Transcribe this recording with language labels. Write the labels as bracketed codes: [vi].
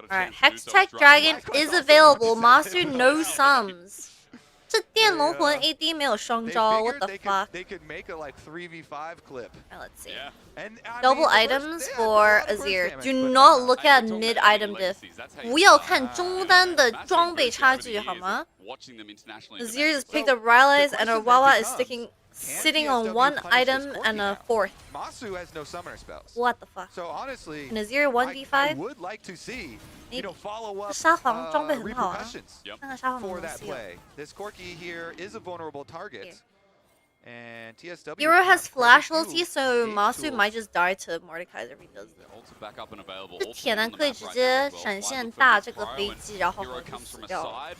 [en] Alright, Hextech Dragon is available. Master no sums. [zh] 这电龙魂 AD 没有双招 [en] what the fuck? They could make a like 3v5 clip. Let's see. And Double items for Azir. Do not look at mid item diff. [zh] 不要看中单的装备差距好吗？ [en] Azir just picked up Rylai's and our Wawa is sitting on 1 item and a 4th. Masu has no summoner spells. What the fuck? So honestly, an Azir 1v5? I would like to see, you know, follow up repercussions for that play. This Corki here is a vulnerable target. And TSW Hero has flash ulti, so Masu might just die to Mordekaiser if he does that. [zh] 这铁男可以直接闪现大这个飞机，然后死掉。